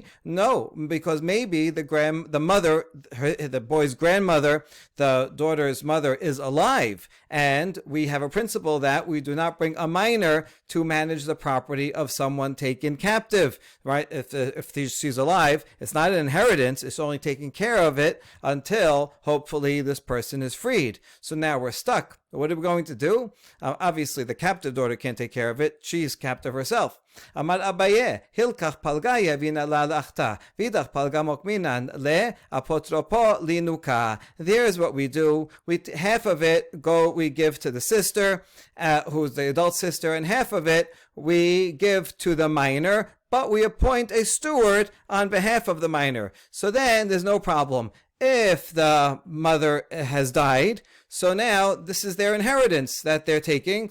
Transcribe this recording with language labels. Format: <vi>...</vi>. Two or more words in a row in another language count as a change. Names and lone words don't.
<en>No, because maybe the boy's grandmother, the daughter's mother, is alive, and we have a principle that we do not bring a minor to manage the property of someone taken captive, right? If she's alive, it's not an inheritance, it's only taking care of it until hopefully this person is freed. So now we're stuck. What are we going to do? Obviously, the captive daughter can't take care of it. She's captive herself.</en> <arc>אמר אביי הלכך פלגא יהבינן לה לאחתא ואידך פלגא מוקמינן ליה אפוטרופא לינוקא.</arc> <en>There's what we do. Half of it we give to the sister, who's the adult sister, and half of it we give to the minor, but we appoint a steward on behalf of the minor. So then there's no problem. If the mother has died, so now this is their inheritance that they're taking.</en>